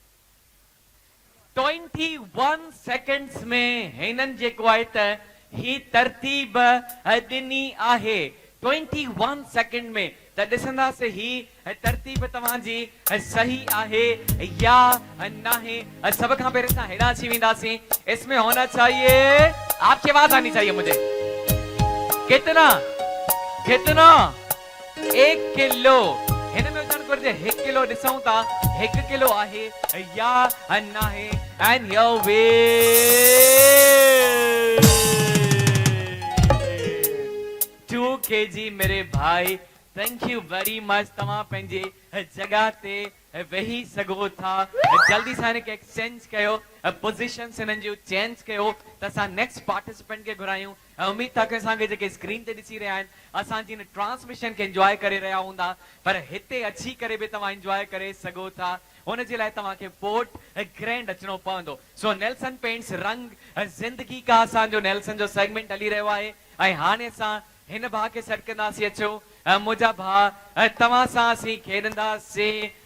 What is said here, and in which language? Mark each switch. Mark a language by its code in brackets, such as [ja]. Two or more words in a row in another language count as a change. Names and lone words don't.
[sd] 21 सेकंड्स में हिनन जेको आहे त ही तरतीब ॾिनी आहे। 21 सेकंड में त ॾिसंदासीं ही तरतीब तव्हांजी सही आहे या नाहे। सब खां पहिरियों असां हेॾा अची वेंदासीं। [ur] اس میں ہونا چاہیے، آپ کی آواز آنی چاہیے مجھے. کتنا کتنا? 1 کلو. [sd] हिन में हुजण घुर्जे 1 किलो। ॾिसूं था 1 किलो आहे या नाहे। [en] and your way 2 kg [ur] میرے بھائی. [en] Thank you very much. [sd] तव्हां पंहिंजे जगह ते वेही सघो था। जल्दी सां हिनखे एक्सचेंज कयो, पोजीशन्स हिननि जूं चेंज कयो त असां [en] next participant [sd] खे घुरायूं। उम्मीद था कि असांखे जेके स्क्रीन ते ॾिसी रहिया आहिनि असांजी हिन ट्रांसमिशन खे एंजॉय करे रहिया हूंदा, पर हिते अची करे बि तव्हां एंजॉय करे सघो था। हुन जे लाइ तव्हांखे पोर्ट ग्रैंड अचणो पवंदो। सो नेल्सन पेंट्स रंग जिंदगी का असांजो नेल्सन जो सेगमेंट हली रहियो आहे। ऐं हाणे असां हिन भाउ खे सॾु कंदासीं। अचो मुंहिंजा भाउ, तव्हां सां असीं खेॾंदासीं।